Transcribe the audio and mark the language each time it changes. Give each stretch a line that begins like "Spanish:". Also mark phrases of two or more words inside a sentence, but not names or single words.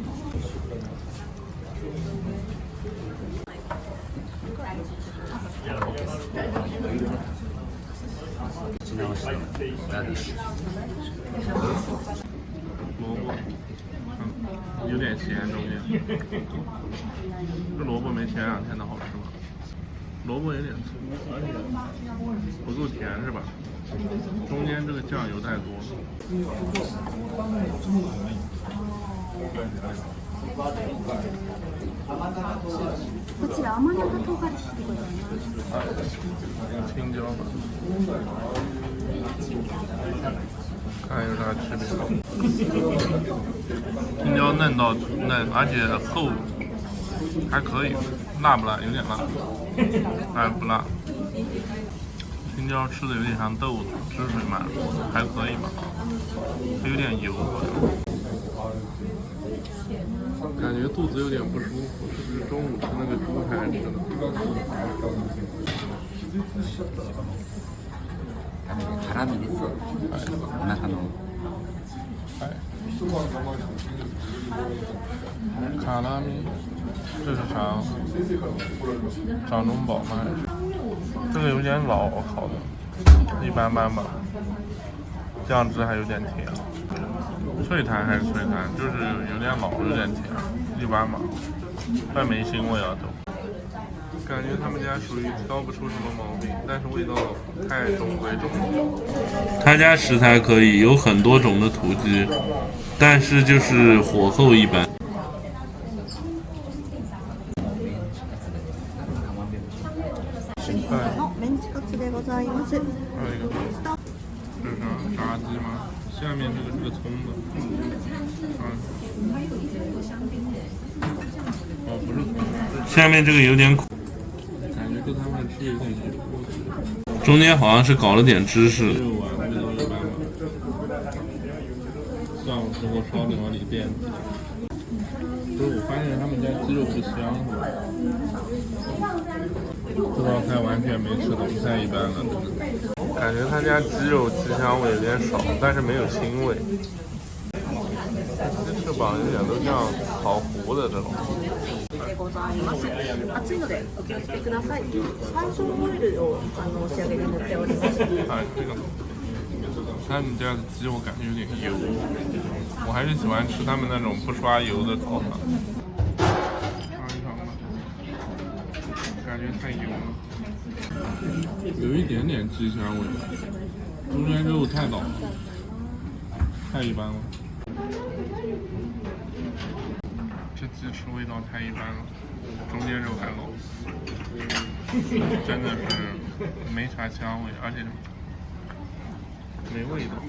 Chinese: 萝卜，有点咸中间。这萝卜没前2天的好吃吧？萝卜有点粗，而且不够甜是吧？中间这个酱油太多了。
Japanese: こちら甘中唐辛子でございます。
Chinese: 青椒吧，看有啥区别？青椒嫩到嫩，而且厚，还可以。辣不辣？有点辣，哎，不辣。青椒吃的有点像豆子，汁水蛮多的，还可以吧，有点油好像。感觉肚子有点不舒服，是不是中午吃那个猪排吃的？
Japanese: 辛みです。お腹の。
Chinese: 卡拉米，这是啥？掌中宝吗？这个有点老烤的，一般般吧。酱汁还有点甜，脆弹还是脆弹，就是有点老，有点甜，一般吧，但没腥味啊都。感觉他们家属于挑不出什么毛病，但是味道太中规中矩了。他家食材可以有很多种的土鸡，但是就是火候一般。
Japanese: メンチカツでございます。
Chinese: 还有一个，这是啥？炸鸡吗？下面这个是个葱的。哦，不是葱。下面这个有点苦，感觉跟他们吃有点油。中间好像是搞了点芝士。肉啊，味道一般吧。上午时候烧点往里垫。不是，我发现他们家鸡肉不香了。这道菜完全没吃懂，太一般了，真的。感觉他家鸡肉鸡香味有点少，但是没有腥味。鸡翅膀有点都像烤糊的这种。
Japanese: でございます。熱いのでお気をつけください。山椒オイルを仕上げに塗っております。
Chinese: 哎，这个。他们家的鸡我感觉有点油，我还是喜欢吃他们那种不刷油的烤法。尝一尝吧，感觉太油了，有一点点鸡香味，中间肉太老了，太一般了。这鸡翅味道太一般了，中间肉还老，真的是没啥香味，而且没味道。